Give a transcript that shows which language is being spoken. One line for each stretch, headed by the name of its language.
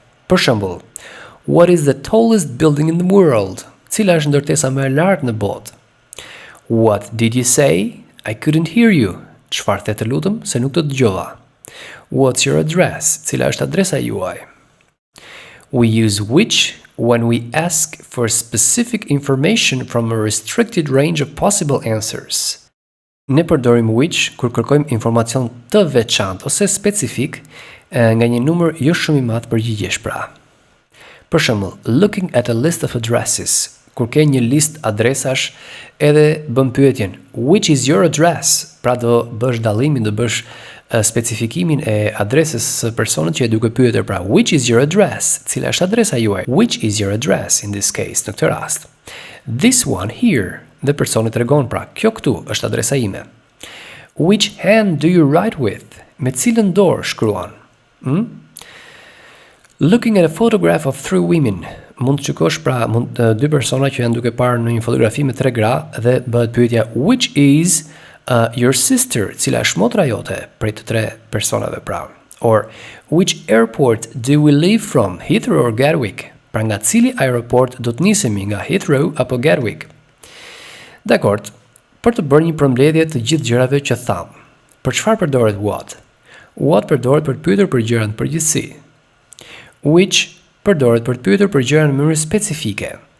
Albanian: Për shembull,
English: what is the tallest building in the world?
Albanian: Cila është ndërtesa më e lartë në botë?
English: What did you say? I couldn't hear you.
Albanian: Çfarë the, të lutem, se nuk të dëgjova.
English: What's your address?
Albanian: Cila është adresa juaj?
English: We use which when we ask for specific information from a restricted range of possible answers.
Albanian: Ne përdorim which kur kërkojmë informacion të veçantë ose specifik nga një numër jo shumë i madh përgjigjesh pra.
English: Për shembull, looking at a list of addresses,
Albanian: kur ke një listë adresash edhe bën pyetjen
English: which is your address?
Albanian: Pra do bësh dallimin, do bësh specifikimin e adresës së personit që e duke pyetur, pra
English: which is your address?
Albanian: Cila është adresa juaj?
English: Which is your address in this case,
Albanian: në këtë rast?
English: This one here,
Albanian: dhe personi tregon, pra kjo këtu është adresa ime.
English: Which hand do you write with?
Albanian: Me cilën dorë shkruan?
English: Looking at a photograph of three women,
Albanian: mund të shikosh pra dy persona që janë duke parë në një fotografi me tre gra dhe bëhet pyetja
English: which is your sister,
Albanian: cila është motra jote prej të tre personave pra.
English: Or which airport do we leave from, Heathrow or Gatwick?
Albanian: Pra nga cili aeroport do të nisemi, nga Heathrow apo Gatwick? Dakord, për të bërë një përmbledhje të gjithë gjërave që tham. Për çfarë përdoret what? What përdoret për të pyetur për gjëra në përgjithësi. Which përdoret për të pyetur për gjëra në mënyrë specifike.